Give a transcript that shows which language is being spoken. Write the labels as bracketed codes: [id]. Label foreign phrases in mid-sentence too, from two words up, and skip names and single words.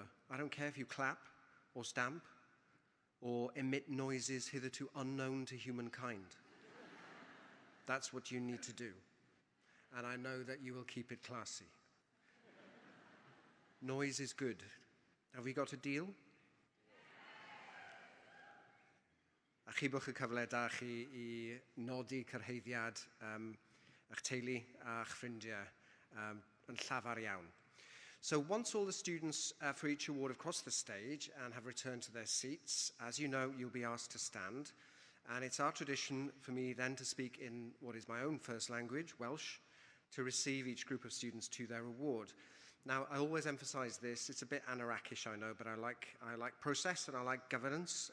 [en] I don't care if you clap or stamp or emit noises hitherto unknown to humankind. That's what you need to do. And I know that you will keep it classy. Noise is good. Have we got a deal? [cy] A chi bwch y cyfle da chi I nodi cyrhaeddiad eich teulu a'ch ffrindiau yn llafar iawn. [en] So once all the students for each award have crossed the stage and have returned to their seats, as you know, you'll be asked to stand. And it's our tradition for me then to speak in what is my own first language, Welsh, to receive each group of students to their award. Now, I always emphasize this. It's a bit anarchish, I know, but I like process and I like governance.